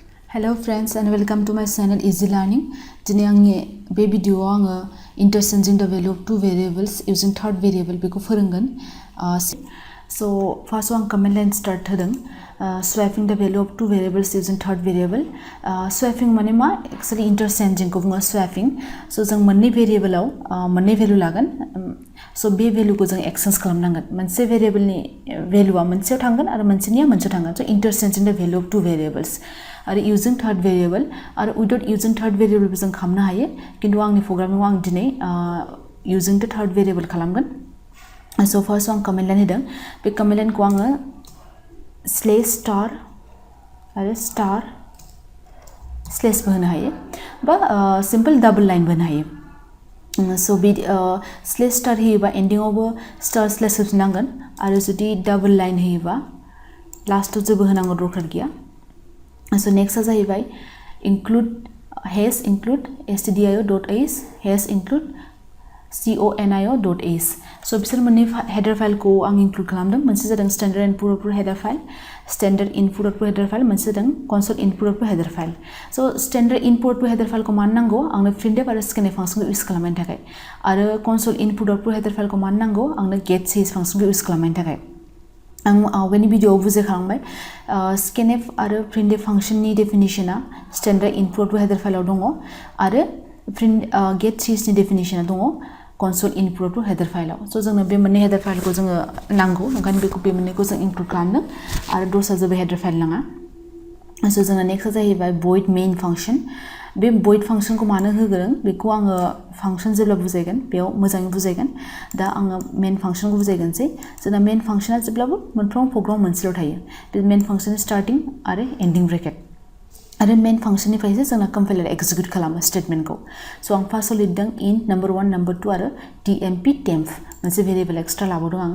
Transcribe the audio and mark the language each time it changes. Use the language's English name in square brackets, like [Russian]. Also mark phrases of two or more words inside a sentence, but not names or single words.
[English] Hello friends and welcome to my channel Easy Learning. Today [Bodo] आंनि बे भिडियोआव आङो [English] interchanging the value of two variables using third variable [Bodo] बेखौ फोरोंगोन. [English] So first आं command line start होदों. Swapping the value of two variables using third variable. [Bodo] Swapping माने मा? [English] Actually interchanging [Bodo] को बुङो [English] swapping. [Bodo] So जों मोननै variableआव मोननै value लागोन. So बे value को जों exchange खालामनांगोन. मोनसे variable नि valueआ मोनसेयाव थांगोन आरो मोनसेनिया मोनसेयाव थांगोन. [English] So interchanging the value of two variables. [Bodo] आरो [English] using third variable [Bodo] आरो [English] without using third variable [Bodo] जों खालामनो हायो किन्तु आंनि प्रग्रामिंआव आं दिनै [English] using the third variable [Bodo] खालामगोन. [English] So first [Bodo] आं [English] command line [Bodo] होदों. बे [English] command line [Bodo] को आङो [English] slash star [Bodo] आरो [English] star slash [Bodo] बो होनो हायो बा [English] simple double line [Bodo] बो होनो हायो. So बे [English] slash star [Bodo] होयोबा ending आवबो [English] star slash [Bodo] होफिननांगोन आरो जुदि [English] double line [Bodo] होयोबा लास्टआव जेबो होनांगौ दरकार गैया. [English] So next is जाहैबाय include hash include stdio.h hash include conio.h. So [Bodo] बिसोर मोननै [English] header file [Bodo] को आं [English] include [Bodo] खालामदों. मोनसे जादों [English] standard input header file, standard input header file, [Bodo] मोनसे जादों [English] console input header file. So standard input header file [Bodo] को मानो नांगौ? आंनो [English] printf आरो scanf function को use [Bodo] खालामनायनि थाखाय. आरो [English] console input header file [Bodo] को मानो नांगौ? आंनो [English] get change function [Bodo] को use खालामनायनि थाखाय. आं आवगायनि भिडियोआव बुजायखांबाय scanf आरो printf [English] function definition standard input header file [Bodo] दङ आरो [English] get change [Bodo] नि डेफिनिशना दङ [English] console input header file. [Bodo] सो जोंनो बे मोननै [English] header file [Bodo] जोङो नांगौ ओंखायनो बेखौ बे मोननैखौ जों इनक्लुड खालामदों आरो दस्रा जेबो [English] header file [Bodo] नाङा. [English] सो जोंना नेक्स्ट जाहैबाय void main function. [Bodo] बे [English] void function [Bodo] को मानो होगोन बेखौ आङो फंक्शन जेब्ला बुजायगोन बेयाव मोजाङै बुजायगोन. दा आङो [English] main function [Bodo] को बुजायगोनसै. जोंना [English] main function [Bodo] जेब्लाबो मोनफ्रोम प्रग्राम मोनसेल' थायो. बे [English] main function starting [Bodo] आरो [English] ending bracket [Bodo] आरो मेन फंक्शननिफ्रायसो जोंना [English] compiler execute [Bodo] खालामो स्टेटमेन्टखौ. सो आं फार्स्टआव लिरदों [English] int number 1 number 2 [Bodo] आरो temp मोनसे [English] variable extra [Bodo] लाबोदों आं.